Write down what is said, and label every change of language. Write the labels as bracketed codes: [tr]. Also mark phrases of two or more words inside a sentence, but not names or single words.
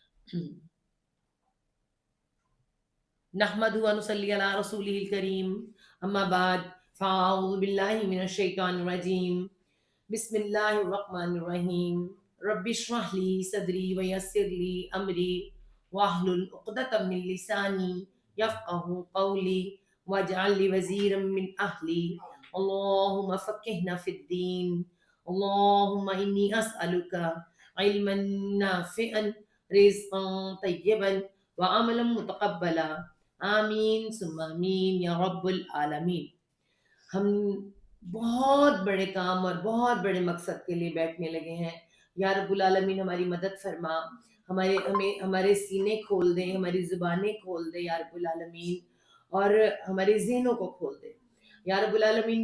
[ar] نحمده ونصلي على رسوله الكريم، أما بعد، فأعوذ بالله من الشيطان الرجيم, بسم الله الرحمن الرحيم، رب اشرح لي صدري ويسر لي أمري واحلل عقدة من لساني يفقهوا قولي واجعل لي وزيرا من أهلي، اللهم فقهنا في الدين، اللهم إني أسألك علما نافعا، رزقا طيبا وعملا متقبلا, آمين ثم آمين يا رب العالمين. [ur] ہم بہت بڑے کام اور بہت بڑے مقصد کے لیے بیٹھنے لگے ہیں. [ar] يا رب العالمين [ur] ہماری مدد فرما، ہمارے سینے کھول دے، ہماری زبانیں کھول دے [ar] يا رب العالمين, [ur] اور ہمارے ذہنوں کو کھول دے [ar] يا رب العالمين.